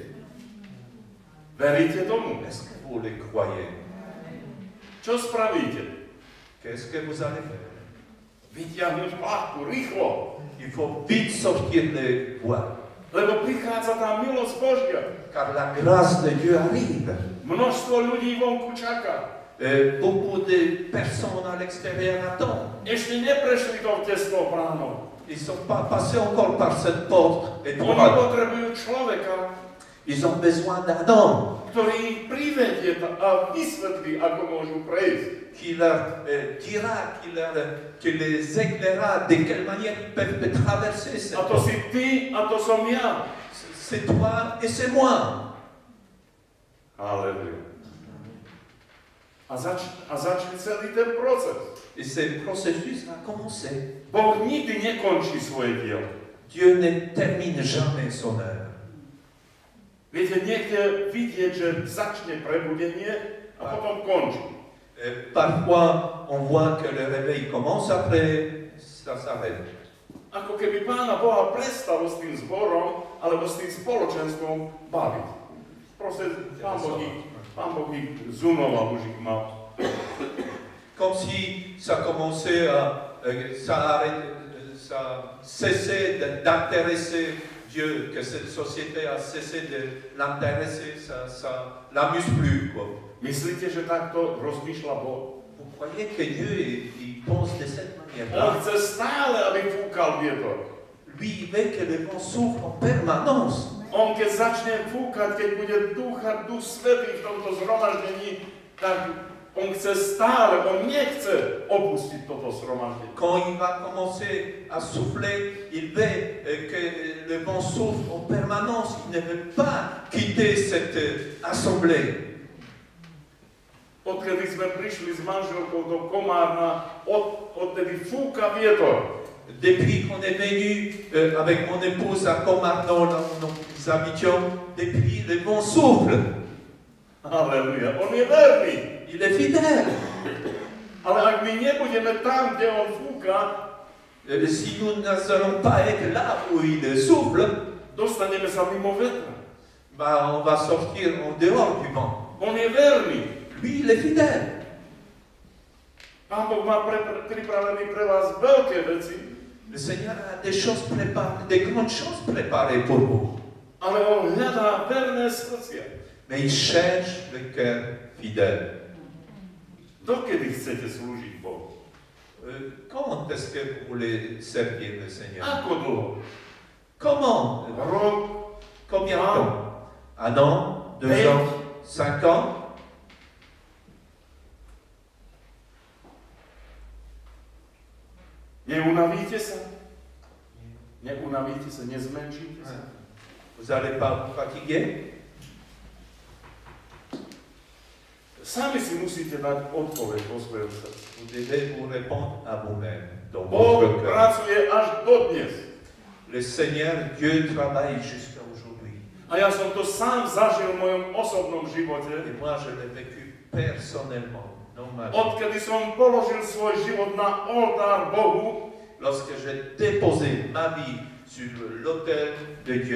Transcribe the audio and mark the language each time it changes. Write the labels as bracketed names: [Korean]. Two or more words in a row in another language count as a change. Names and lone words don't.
[Slovak] Veríte tomu? [French] Est-ce que vous le croyez? [Slovak] Čo spravíte? [French] Qu'est-ce que vous allez faire? [Slovak] Vytiahnuť plachtu, rýchlo. [French] Il faut vite sortir les voiles, [Slovak] Lebo prichádza tá milosť Božia. [French] car la grâce de Dieu arrive. [Slovak] Množstvo ľudí vonku čaká. [French] Beaucoup de personnes à l'extérieur attendent. [Slovak] Ešte neprešli tou tesnou bránou. [French] Ils ne sont pas passés encore par cette porte [Slovak] Oni [French] étroite. [Slovak] potrebujú človeka, [French] Ils ont besoin d'un homme [Slovak] ktorý ich privedie a vysvetlí, ako môžu prejsť. [French] qui leur dira, qui les éclairera de quelle manière ils peuvent traverser cette [Slovak] A to [French] porte. [Slovak] si ty, a to som ja. [French] C'est toi et c'est moi. [Slovak] Halleluja. A začne celý ten proces. [French] Et ce processus a commencé. [Slovak] Boh nikdy nekončí svoje dielo. [French] Dieu ne termine jamais son œuvre. [Slovak] Viete, niekde vidieť, že začne prebudenie a potom končí. [French] Parfois, on voit que le réveil commence, après, ça s'arrête. [Slovak] Ako keby Pána Boha prestalo s tým zborom alebo s tým spoločenstvom baviť. Proste Pán Boh ich zunoval, už ich mal. [French] Comme si ça commençait ça cessait d'intéresser Dieu, que cette société a cessé de l'intéresser, ça l'amuse plus, quoi. [Slovak] Myslíte, že takto rozmýšľa Boh? [French] Vous croyez que Dieu il pense de cette [Slovak] On [French] manière-là? [Slovak] chce stále, aby fúkal vietor. [French] Lui, il veut que le vent souffle en permanence. [Slovak] On keď začne fúkať, keď bude dúchať Duch Svätý v tomto zhromaždení, tak on chce stále, on nechce opustiť toto zhromaždenie. [French] Quand il va commencer à souffler, il veut que le vent souffle en permanence. Il ne veut pas quitter cette assemblée. [Slovak] Odkedy sme prišli s manželkou do Komárna, odtedy fúka vietor. [French] Depuis qu'on est venu avec mon épouse à Comarnon, là où nous habitions, depuis le vent souffle. [Slovak] Halleluja, on je verný. [French] Il est fidèle. [Slovak] Ale ak my nebudeme tam, kde on fúka, [French] Si nous n'allons pas être là où il souffle, [Slovak] dostaneme sa mimo vetra. [French] bah, on va sortir en dehors du vent. [Slovak] On je verný. [French] Lui, il est fidèle. [Slovak] Pán Boh má pripravený pre vás veľké veci, [French] Le Seigneur a des choses préparées, des grandes choses préparées pour vous. [Slovak] ale on hľadá verné srdcia. [French] Mais il cherche le cœur fidèle. [Slovak] Dokedy chcete slúžiť Bohu? [French] Quand est-ce que vous voulez servir le Seigneur? [Slovak] Ako dlho? [French] Comment? [Slovak] Rok, [French] Combien de temps? 1 an, 2 ans, 5 ans. [Slovak] Neunavíte sa? Neunavíte sa, nezmenšíte sa? [French] Vous n'allez pas vous fatiguer? [Slovak] Sami si musíte dať odpoveď vo svojom srdci. [French] Vous devez vous répondre à vous-même dans [Slovak] Boh [French] votre cœur. [Slovak] pracuje až dodnes. [French] Le Seigneur, Dieu travaille jusqu'à aujourd'hui. [Slovak] A ja som to sám zažil v mojom osobnom živote. [French] Et moi, je l'ai vécu personnellement dans ma vie. [Slovak] Odkedy som položil svoj život na oltár Bohu, [French] Lorsque j'ai déposé ma vie sur l'autel de Dieu,